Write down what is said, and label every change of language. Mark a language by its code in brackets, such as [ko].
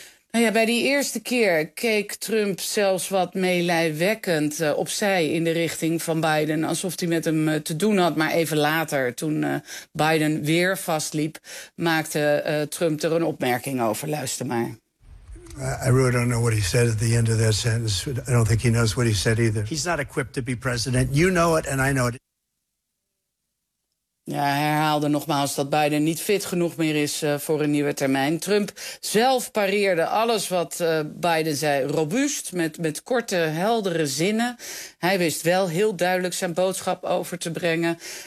[nl] Nou ja, bij die eerste keer keek Trump zelfs wat meelijwekkend opzij in de richting van Biden, alsof hij met hem te doen had. Maar even later, toen Biden weer vastliep, maakte Trump er een opmerking over. Luister maar. [en] I really don't know what he said at the end of that sentence. I don't think he knows what he said either. He's not equipped to be president. You know it and I know it. [nl] Ja, hij herhaalde nogmaals dat Biden niet fit genoeg meer is voor een nieuwe termijn. Trump zelf pareerde alles wat Biden zei robuust, met korte, heldere zinnen. Hij wist wel heel duidelijk zijn boodschap over te brengen.